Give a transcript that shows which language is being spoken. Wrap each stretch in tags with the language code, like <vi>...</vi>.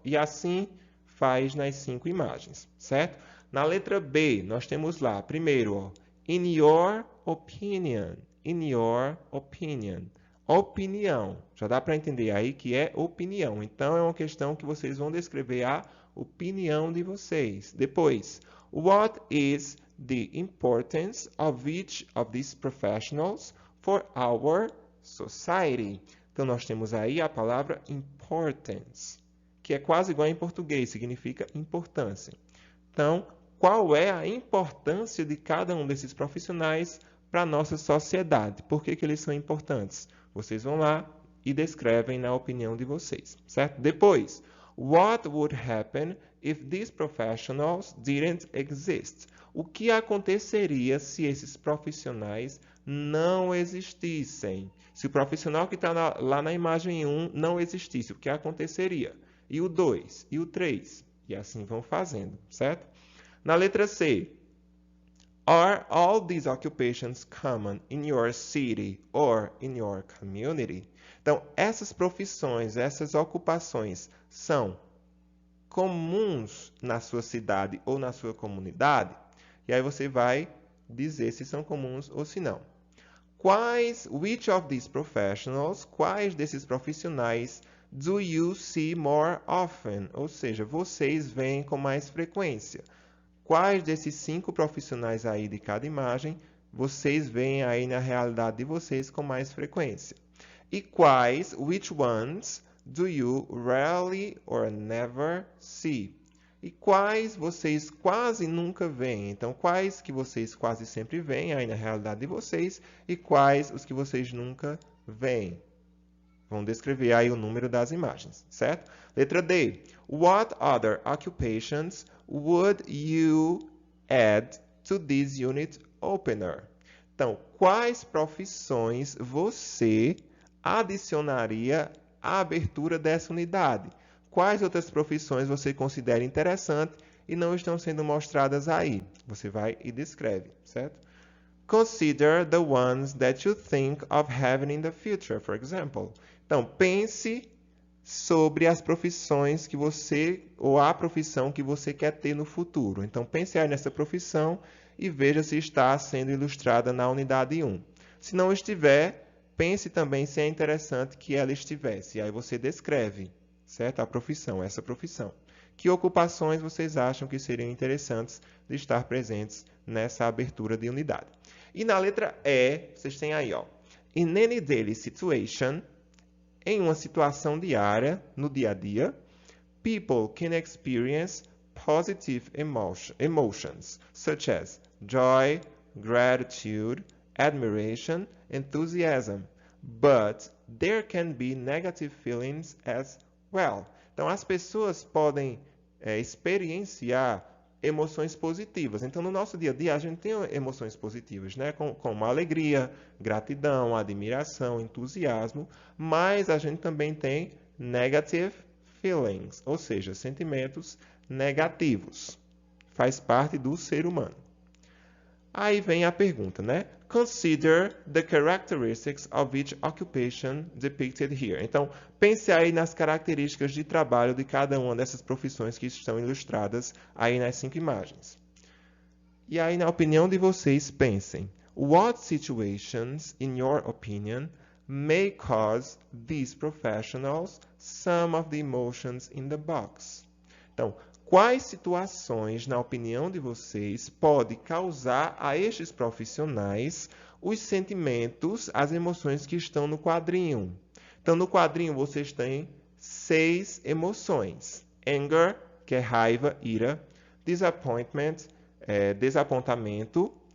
<pt>E assim faz nas 5 imagens, certo? Na letra B, nós temos lá, primeiro, ó,</pt> <en>in your opinion. In your opinion.</en> <pt>Opinião. Já dá para entender aí que é opinião. Então, é uma questão que vocês vão descrever a opinião de vocês. Depois,</pt> <en>what is the importance of each of these professionals for our society?</en> <pt>Então, nós temos aí a palavra importance, que é quase igual em português, significa importância. Então, qual é a importância de cada um desses profissionais para a nossa sociedade? Por que eles são importantes? Vocês vão lá e descrevem na opinião de vocês, certo?</pt> <en>Depois, what would happen if these professionals didn't exist?</en> <pt>O que aconteceria se esses profissionais não existissem? Se o profissional que está lá na imagem 1 não existisse, o que aconteceria? E o 2, e o 3, e assim vão fazendo, certo? Na letra C,</pt> <en>are all these occupations common in your city or in your community?</en> <pt>Então, essas profissões, essas ocupações são comuns na sua cidade ou na sua comunidade? E aí você vai dizer se são comuns ou se não.</pt> <en>Which of these professionals,</en> <pt>quais desses profissionais</pt> <en>do you see more often?</en> <pt>Ou seja, vocês veem com mais frequência. Quais desses 5 profissionais aí de cada imagem vocês veem aí na realidade de vocês com mais frequência?</pt> <en>E which ones do you rarely or never see?</en> <pt>E quais vocês quase nunca veem? Então, quais que vocês quase sempre veem aí na realidade de vocês e quais os que vocês nunca veem? Vão descrever aí o número das imagens, certo? Letra D.</pt> <en>What other occupations would you add to this unit opener?</en> <pt>Então, quais profissões você adicionaria à abertura dessa unidade? Quais outras profissões você considera interessante e não estão sendo mostradas aí? Você vai e descreve, certo?</pt> <en>Consider the ones that you think of having in the future, for example.</en> <pt>Então, pense sobre as profissões que você, ou a profissão que você quer ter no futuro. Então, pense aí nessa profissão e veja se está sendo ilustrada na unidade 1. Se não estiver, pense também se é interessante que ela estivesse. E aí você descreve, certo? A profissão, essa profissão. Que ocupações vocês acham que seriam interessantes de estar presentes nessa abertura de unidade? E na letra E, vocês têm aí, ó.</pt> <en>In any daily situation,</en> <pt>em uma situação diária, no dia a dia,</pt> <en>people can experience positive emotions, such as joy, gratitude, admiration, enthusiasm. But there can be negative feelings as well.</en> <pt>Então, as pessoas podem experienciar emoções positivas. Então, no nosso dia a dia, a gente tem emoções positivas, né? Como alegria, gratidão, admiração, entusiasmo, mas a gente também tem</pt> <en>negative feelings,</en> <pt>ou seja, sentimentos negativos. Faz parte do ser humano. Aí vem a pergunta, né?</pt> <en>Consider the characteristics of each occupation depicted here.</en> <pt>Então, pense aí nas características de trabalho de cada uma dessas profissões que estão ilustradas aí nas 5 imagens. E aí, na opinião de vocês, pensem.</pt> <en>What situations, in your opinion, may cause these professionals some of the emotions in the box?</en> <pt>Então, quais situações, na opinião de vocês, pode causar a estes profissionais os sentimentos, as emoções que estão no quadrinho? Então, no quadrinho vocês têm 6 emoções. Anger, que é raiva, ira. Disappointment, desapontamento.</pt>